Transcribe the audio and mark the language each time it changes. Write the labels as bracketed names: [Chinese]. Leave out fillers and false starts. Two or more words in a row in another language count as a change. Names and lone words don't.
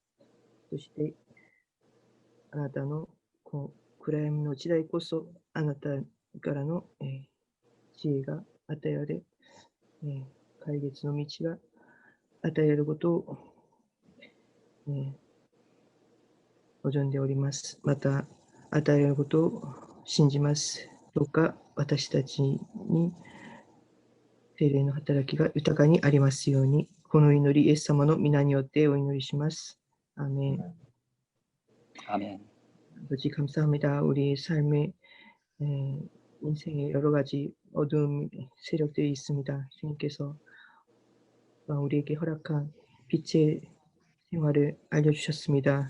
[Japanese] そして、あなたのこの暗闇の時代こそ、あなたからの、知恵が与えられ、解決の道が与えられることを、望んでおります。また、与えられることを信じます。どうか私たちに聖霊の働きが豊かにありますように、この祈り、イエス様の皆によってお祈りします。アーメン。 [Korean] 아멘. 아버지 감사합니다. 우리 삶의 인생에 여러 가지 어두운 세력들이 있습니다. 주님께서 우리에게 허락한 빛의 생활을 알려주셨습니다.